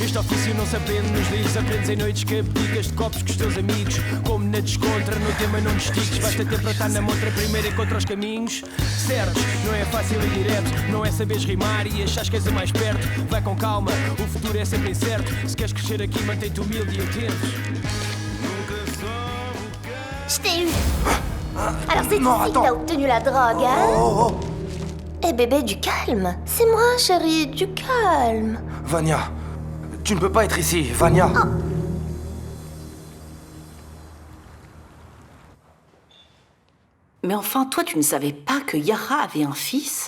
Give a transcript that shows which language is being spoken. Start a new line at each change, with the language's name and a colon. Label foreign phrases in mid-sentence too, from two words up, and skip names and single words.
Portuguese: Este ofício não se aprende nos livros. Aprendes em noites que abdicas de copos com os teus amigos. Como na descontra, no tema não destiques. Basta ter para estar na montra primeiro encontra os caminhos certos. Não é fácil e direto. Não é saberes rimar e achas que és o mais perto. Vai com calma, o futuro é sempre incerto. Se queres crescer aqui, mantém-te humilde e atento.
French: Je t'ai eu. Alors c'est ici que t'as obtenu la drogue, hein? Eh bébé, du calme. C'est moi, chérie, du calme. Vania, tu ne peux pas être ici, Vania. Mais enfin, toi, tu ne savais pas que Yara avait un fils?